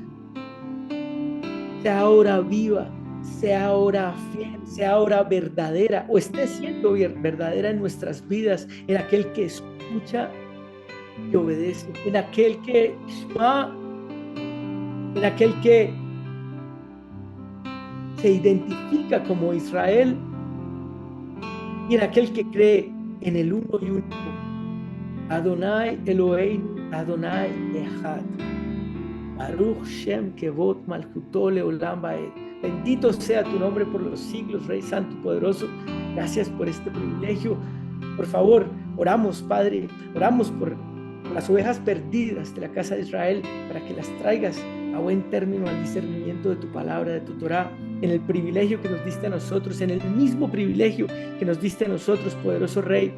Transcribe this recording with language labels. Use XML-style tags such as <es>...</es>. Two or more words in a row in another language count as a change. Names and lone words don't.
<es>sea ahora viva, sea ahora fiel, sea ahora verdadera, o esté siendo verdadera en nuestras vidas, en aquel que escucha y obedece, en aquel que en aquel que se identifica como Israel, y en aquel que cree en el uno y único</es> <he>אדוני אלוהינו אדוני אחד ברוך שם כבוד מלכותו לעולם ועד.</he> <es>Bendito sea tu nombre por los siglos, Rey Santo y Poderoso. Gracias por este privilegio. Por favor, oramos, Padre, oramos por las ovejas perdidas de la casa de Israel, para que las traigas a buen término al discernimiento de tu palabra, de tu Torah, en el privilegio que nos diste a nosotros, en el mismo privilegio que nos diste a nosotros, poderoso Rey.</es>